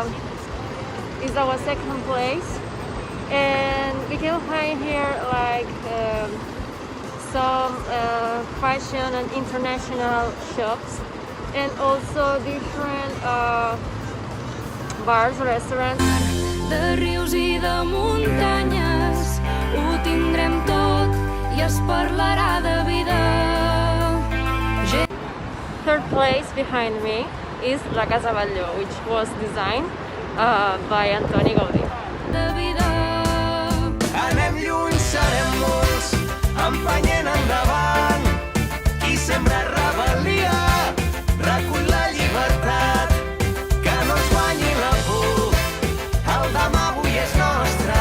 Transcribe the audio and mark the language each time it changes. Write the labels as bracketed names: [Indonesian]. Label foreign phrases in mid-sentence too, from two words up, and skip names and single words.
[English] It's our second place, and we can find here like some fashion and international shops, and also different bars, restaurants. [Catalan] De rius i de muntanyes ho tindrem tot i es parlarà de vida. [English] Third place behind me is La Casa Batlló, which was designed by Antoni Gaudí. [Catalan] De vida. Anem lluny, serem molts, empenyent endavant. Qui sembra rebel·lia, recull la llibertat. Que no ens guanyi la por, el demà avui és nostre.